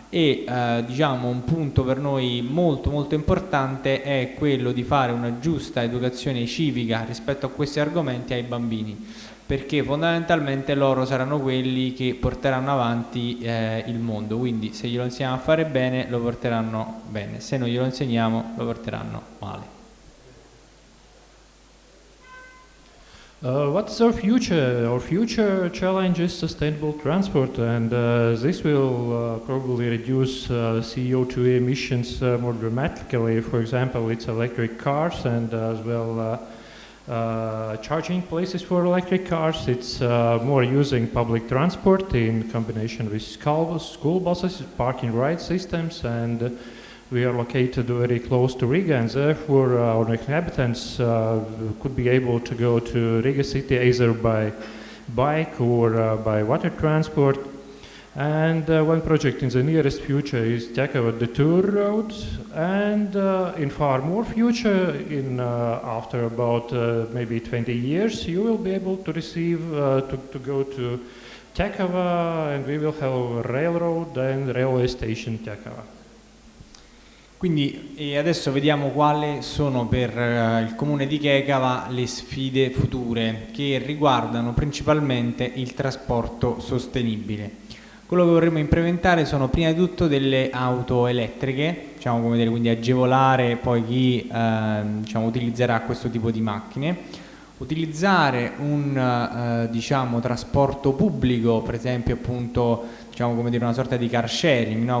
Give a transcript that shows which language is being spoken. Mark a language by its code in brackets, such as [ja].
[it] E diciamo un punto per noi molto molto importante è quello di fare una giusta educazione civica rispetto a questi argomenti ai bambini, perché fondamentalmente loro saranno quelli che porteranno avanti il mondo, quindi se glielo insegniamo a fare bene lo porteranno bene, se non glielo insegniamo lo porteranno male. [en] What's our future? Our future challenge is sustainable transport, and this will probably reduce CO2 emissions more dramatically. For example, it's electric cars and as well charging places for electric cars. It's more using public transport in combination with school buses, parking ride systems, and we are located very close to Riga, and therefore our inhabitants could be able to go to Riga city either by bike or by water transport. And one project in the nearest future is Jakava Detour Road, and in far more future, in after about maybe 20 years, you will be able to receive to go to Jakava, and we will have a railroad and railway station Jakava. [it] Quindi adesso vediamo quali sono per il comune di Checava le sfide future che riguardano principalmente il trasporto sostenibile. Quello che vorremmo implementare sono prima di tutto delle auto elettriche, diciamo, come dire, quindi agevolare poi chi diciamo, utilizzerà questo tipo di macchine, utilizzare un diciamo, trasporto pubblico, per esempio appunto, diciamo, come dire, una sorta di car sharing, no?